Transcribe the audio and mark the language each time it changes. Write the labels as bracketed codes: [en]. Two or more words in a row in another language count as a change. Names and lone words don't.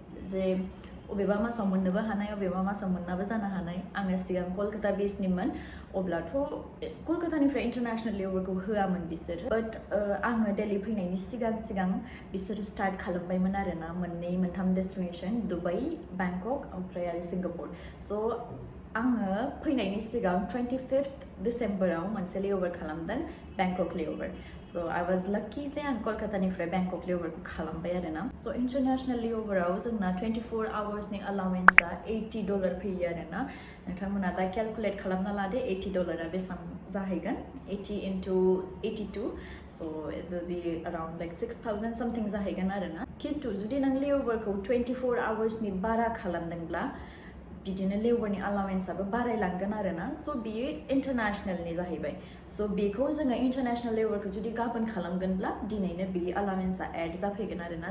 [brx] जे अबेबा मासाव मोननोबो हानाय अबेबा मासाव मोननाबो जानो हानाय आङो सिगां कलकाता बेसनिमोन अब्लाथ' कलकातानिफ्राय इन्टारनेशनेल लेवरखौ होआमोन बिसोर बाट आङो दिल्ली फैनायनि सिगां बिसोर स्टार्ट खालामबायमोन आरोना मोनथाम डेस्टिनेशन दुबाई बेंकक ओमफ्राय आरो सिंगापुर स' आङो फैनायनि सिगां 25th डिसेम्बराव मोनसे लेवर खालामदों बेंकक लेवर [en] so I was lucky [brx] जे आं कलकातानिफ्राय बेंकक लेवरखौ खालामबाय आरोना स' इन्टारनेशनेल लेवराव जोंना 24 आवार्सनि अलावेन्सआ $80 फैयो आरोना नोंथांमोना दा केलकुलेट खालामना लादो $80 बेसेबां जाहैगोन 80 into 82 स' [en] it will be around like 6,000 something [brx] जाहैगोन आरोना खिन्थु जुदि नों लेवरखौ 24 आवार्सनि बारा खालामदोंब्ला बिदिनो लेवरनि अलावेन्सआबो बारायलांगोन आरोना स' बियो इन्टारनेशनेलनि जाहैबाय स' बेखौ जोङो इन्टारनेशनेल लेवरखौ जुदि गाबोन खालामगोनब्ला दिनैनो बे अलावेन्सआ एड जाफैगोन आरोना